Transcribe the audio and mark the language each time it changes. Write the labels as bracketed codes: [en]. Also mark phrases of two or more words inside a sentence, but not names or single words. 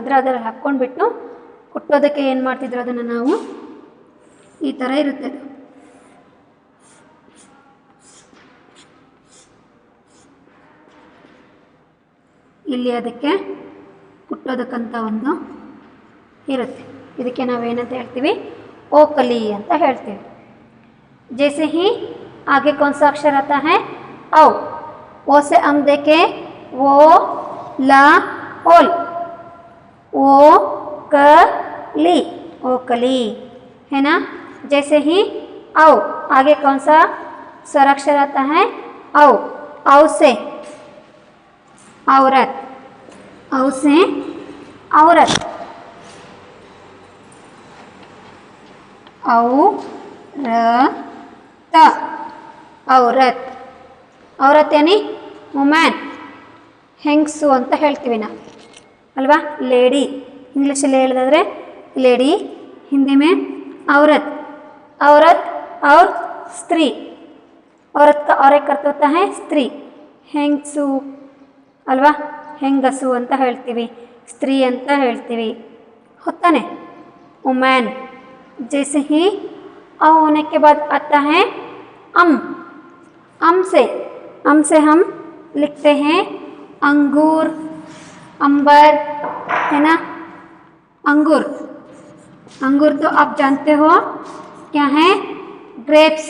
[kn] ಅಂದರೆ ಅದರಲ್ಲಿ ಹಾಕ್ಕೊಂಡ್ಬಿಟ್ಟು ಕುಟ್ಟೋದಕ್ಕೆ ಏನು ಮಾಡ್ತಿದ್ರು, ಅದನ್ನು ನಾವು ಈ ಥರ ಇರುತ್ತೆ. ಇಲ್ಲಿ ಅದಕ್ಕೆ ಕುಟ್ಟೋದಕ್ಕಂತ ಒಂದು ಇರುತ್ತೆ. ಇದಕ್ಕೆ ನಾವೇನಂತ ಹೇಳ್ತೀವಿ, ಓಕಲಿ ಅಂತ ಹೇಳ್ತೀವಿ. [hi] जैसे ही आगे कौन सा अक्षर आता है, औ. ओ से हम देखें, वो, ला, ओल, ओ क ली, ओकली है ना। जैसे ही औ, आगे कौन सा स्वर अक्षर आता है, औ. औ से औरत, औ से औरत, औरत, औरत यानी ವುಮೆನ್, [kn] ಹೆಂಗಸು ಅಂತ ಹೇಳ್ತೀವಿ ನಾವು ಅಲ್ವಾ. ಲೇಡಿ ಇಂಗ್ಲೀಷಲ್ಲಿ ಹೇಳಿದ್ರೆ ಲೇಡಿ, [hi] ಹಿಂದಿ में औरत, औरत और स्त्री. औरत का और एक अर्थ होता है स्त्री, [kn] ಹೆಂಗಸು ಅಲ್ವಾ, ಹೆಂಗಸು ಅಂತ ಹೇಳ್ತೀವಿ, ಸ್ತ್ರೀ ಅಂತ ಹೇಳ್ತೀವಿ, [hi] होता ವುಮೆನ್. जैसे ही औ होने के बाद आता है अम. अम से हम लिखते हैं अंगूर, अंबर है ना। अंगूर, अंगूर तो आप जानते हो क्या है, ग्रेप्स.